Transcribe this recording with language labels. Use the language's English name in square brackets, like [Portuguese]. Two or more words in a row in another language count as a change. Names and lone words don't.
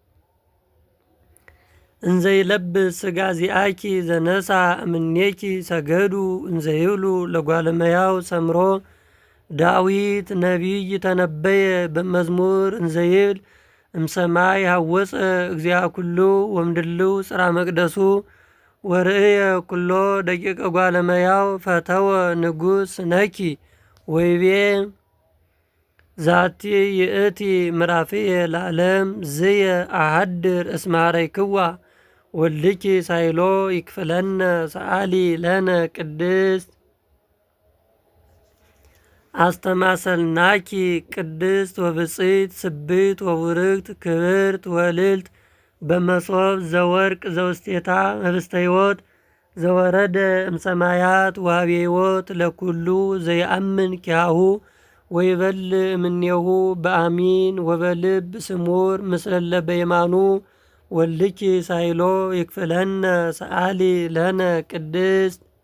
[Geez] እንዘ ይለብስ ሥጋ ዚአኪ ዘነሣ እምኔኪ ሰገዱ እንዘ ይብሉ ለጓለ እመሕያው ሰምሮ ዳዊት ነቢይ ተነበየ በመዝሙር እንዘ ይብል እምሰማይ ሐወፀ እግዚአ ኩሉ ወምድልው ጽርሐ መቅደሱ ወርእየ ኩሎ ደቂቀ ጓለ እመሕያው ፈተወ ንጉሥነኪ ወይቤ ዛቲ ይእቲ ምዕራፍየ ለዓለም ዝየ አሐድር እስመ ኀረይክዋ ወልድኪ ሳይሎ ይክፍለነ ሰአሊ ለነ ቅድስት አስተማሰልናኪ ቅድስት ወብፅዕት ስብሕት ወቡርክት ክብርት ወልዕልት በመሶብ ዘወርቅ ዘውስቴታ ህብስተ ሕይወት ዘወረደ እምሰማያት ወሀበ ሕይወት ለኩሉ ዘይአምን ኪያሁ ወይበልዕ እምኔሁ በአሚን ወበልብ ስሙር ምስለ እለ በየማኑ ወልድኪ ሳይሎ ይክፍለነ ሰአሊ ለነ ቅድስት